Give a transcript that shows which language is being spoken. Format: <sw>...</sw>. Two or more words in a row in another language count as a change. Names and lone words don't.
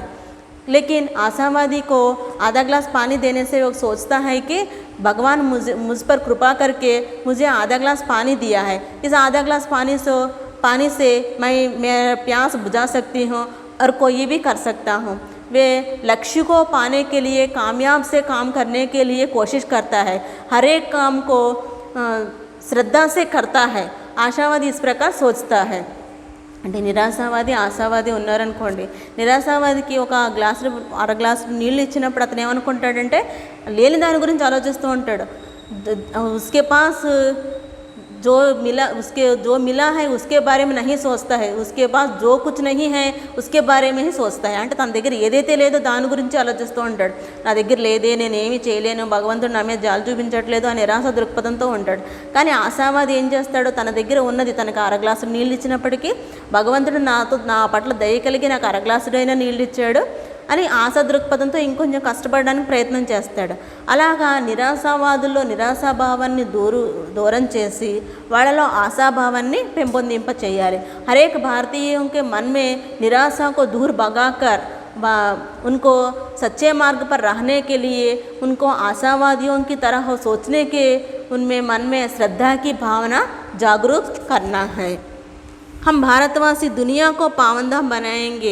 <hi>लेकिन आशावादी को आधा ग्लास पानी देने से वो सोचता है कि भगवान मुझ पर कृपा करके मुझे आधा ग्लास पानी दिया है, इस आधा ग्लास पानी से मैं मेरा प्यास बुझा सकती हूँ और कोई भी कर सकता हूँ। वे लक्ष्य को पाने के लिए कामयाब से काम करने के लिए कोशिश करता है, हर एक काम को श्रद्धा से करता है। आशावादी इस प्रकार सोचता है।</hi> <te>అంటే నిరాశావాది ఆశావాది ఉన్నారనుకోండి, నిరాశావాదికి ఒక అర గ్లాసు నీళ్ళు ఇచ్చినప్పుడు అతను ఏమనుకుంటాడంటే లేని దాని గురించి ఆలోచిస్తూ ఉంటాడు।</te> <hi>उसके पास जो मिला है उसके बारे में नहीं सोचता है, उसके पास जो कुछ नहीं है उसके बारे में ही सोचता है।</hi> <te>అంటే తన దగ్గర ఏదైతే లేదో దాని గురించి ఆలోచిస్తూ ఉంటాడు। నా దగ్గర లేదే, నేనేమి చేయలేను, భగవంతుడు నా మీద జాలి చూపించట్లేదు అనే నిరాశ దృక్పథంతో ఉంటాడు। కానీ ఆశావాది ఏం చేస్తాడో, తన దగ్గర ఉన్నది, తనకు అర గ్లాసు నీళ్ళు ఇచ్చినప్పటికీ భగవంతుడు నా పట్ల దయ కలిగి నాకు అర గ్లాసుడైనా నీళ్ళు ఇచ్చాడు అని ఆశా దృక్పథంతో ఇంకొంచెం కష్టపడడానికి ప్రయత్నం చేస్తాడు। అలాగా నిరాశావాదుల్లో నిరాశాభావాన్ని దూరం చేసి వాళ్ళలో ఆశాభావాన్ని పెంపొందింప చేయాలి।</te> <hi>हरेक भारतीयों के मन में निराशा को दूर भगाकर उनको सच्चे मार्ग पर रहने के लिए उनको आशावादियों की तरह सोचने के उनमें मन में श्रद्धा की भावना जागरूक करना है। हम भारतवासी दुनिया को पावनधाम बनाएंगे।</hi>